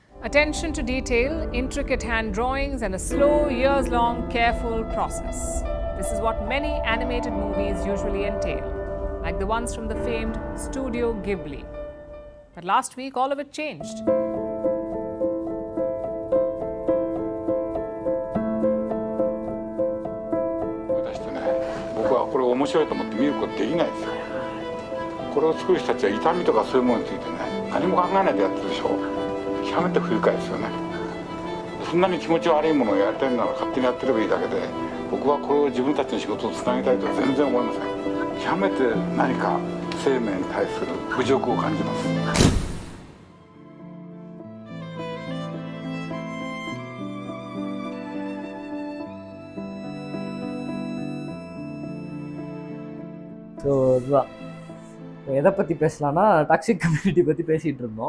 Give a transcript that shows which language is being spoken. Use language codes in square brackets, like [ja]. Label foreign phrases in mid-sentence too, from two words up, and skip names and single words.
[en] Attention to detail, intricate hand drawings, and a slow, years long, careful process. This is what many animated movies usually entail, like the ones from the famed Studio Ghibli. But last week, all of it changed. [ja] これ面白いと思って見ることできないですよ。これを作る人たちは痛みとかそういうものについてね、何も考えないでやってるでしょ。極めて不愉快ですよね。そんなに気持ち悪いものをやりたいなら勝手にやってればいいだけで、僕はこれを自分たちの仕事をつなげたいとは全然思いません。極めて何か生命に対する侮辱を感じます。 [ta] ஸோ இதுதான் எதை பற்றி பேசலான்னா [en] toxic community [ta] பற்றி பேசிகிட்டு இருந்தோம்.